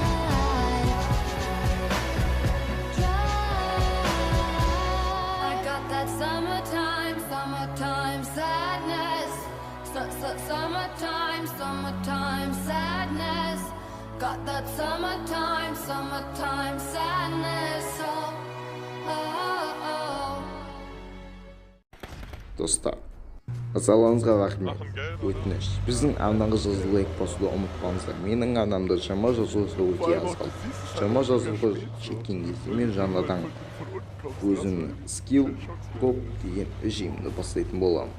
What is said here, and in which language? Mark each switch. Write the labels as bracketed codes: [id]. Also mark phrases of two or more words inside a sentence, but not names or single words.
[en] I got that summertime sadness. Summertime sadness. Got that summertime sadness. Oh. [kk] Dostlar, назарларыңызға рахмет. Өтініш, біздің арнаға жазылу қосуды ұмытпаңыздар. Менің арнамда жаңа жазылуға өте аз қалды. Жаңа жазылуға жеткен кезде мен жаңадан өзімнің [en] skill top [kk] деген режимді бастайтын боламын.